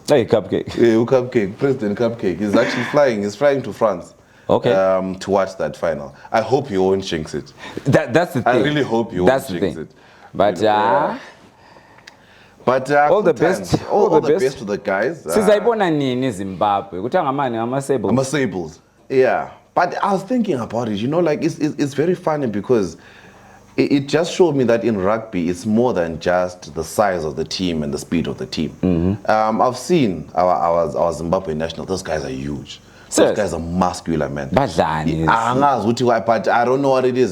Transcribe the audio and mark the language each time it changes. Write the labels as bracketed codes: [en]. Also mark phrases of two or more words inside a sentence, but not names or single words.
[en] Hey, Cupcake. Cupcake, President Cupcake. He's actually flying. He's flying to France. To watch that final. I hope you won't jinx it. That's the thing. I really hope you won't jinx it. But all the best. All the best to the guys. [nd] Sizayibona nini Zimbabwe? Kuthi ngamani ngama-Sables. Ngama-Sables. [en] Yeah. But I was thinking about it, like it's very funny because it just showed me that in rugby it's more than just the size of the team and the speed of the team. I've seen our Zimbabwe national. Those guys are huge. Those guys are muscular, man. But I don't know what it is.